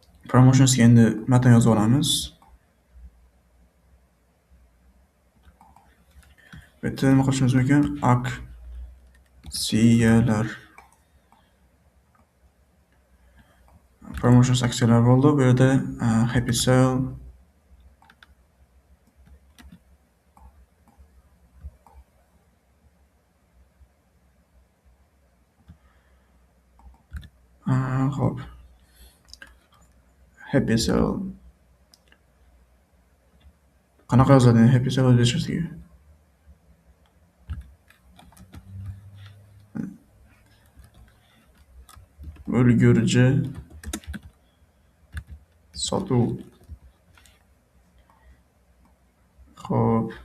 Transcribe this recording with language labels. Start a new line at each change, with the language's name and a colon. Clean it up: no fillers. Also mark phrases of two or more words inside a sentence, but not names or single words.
Uzbek: Promotionsga endi matn yozib olamiz. Bu yerda nima qilishimiz mumkin? Aksiyalar. Promotions aksiyalar bo'ldi. Bu yerda
English: happy sale
Uzbek: hop.
English: Happy sale.
Uzbek: Qanaqa yozadi
English: happy sale
Uzbek: o'zbekchasiga? Ulgurji sotuv. Hop.